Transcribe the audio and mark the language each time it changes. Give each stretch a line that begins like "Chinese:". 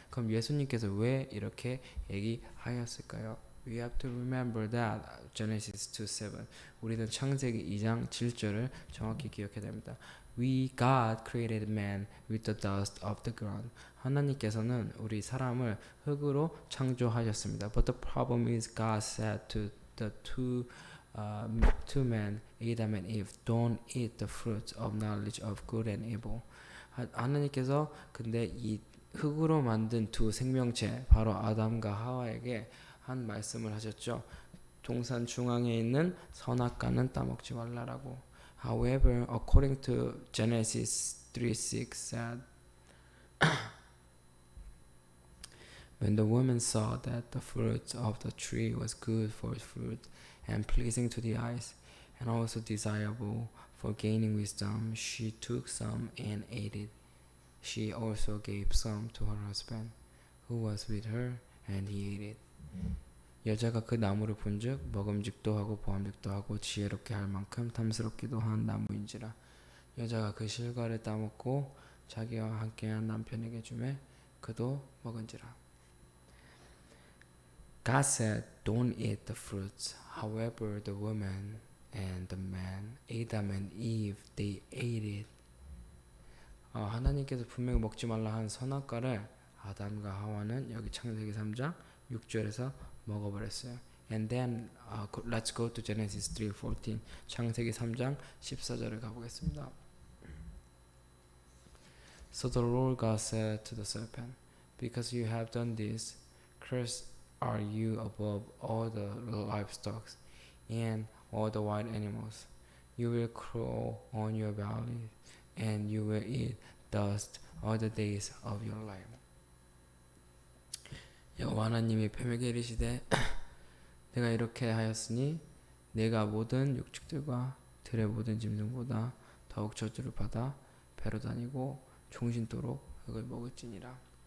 Korean: 그럼 예수님께서 왜 이렇게 얘기하였을까요?
English: We have to remember that Genesis 2:7.
Korean: 우리는 창세기 2장 7절을 정확히 기억해야 됩니다.
English: God created man with the dust of the ground.
Korean: 하나님께서는 우리 사람을 흙으로 창조하셨습니다.
English: But the problem is God said to the two men, Adam and Eve, don't eat the fruit of knowledge of good and evil.
Korean: 하나님께서 근데 이 흙으로 만든 두 생명체, 바로 아담과 하와에게 한 말씀을 하셨죠. 동산 중앙에 있는 선악과는 따먹지 말라라고.
English: However, according to Genesis 3:6 said, when the woman saw that the fruit of the tree was good for fruit and pleasing to the eyes, and also desirable for gaining wisdom, she took some and ate it. She also gave some to her husband, who was with her, and he ate it.
Korean: 여자가 그 나무를 본즉 먹음직도 하고 보암직도 하고 지혜롭게 할 만큼 탐스럽기도 한 나무인지라. 여자가 그 실과를 따먹고 자기와 함께한 남편에게 주매 그도 먹은지라.
English: God said, "Don't eat the fruits." However, the woman and the man, Adam and Eve, they ate it.
Korean: 하나님께서 분명히 먹지 말라 한 선악과를 아담과 하와는 여기 창세기 3장 6절에서 먹어버렸어요.
English: And then let's go to Genesis 3:14.
Korean: 창세기 3장 14절을 가보겠습니다.
English: So the Lord God said to the serpent, because you have done this, cursed are you above all the livestock and all the wild animals. You will crawl on your belly, and you will eat dust all the days of your life.
Korean: 여호와 하나님이 뱀에게 이르시되 내가 이렇게 하였으니 내가 모든 육축들과 들의 모든 짐승보다 더욱 저주를 받아 배로 다니고 종신토록 흙을 먹을지니라.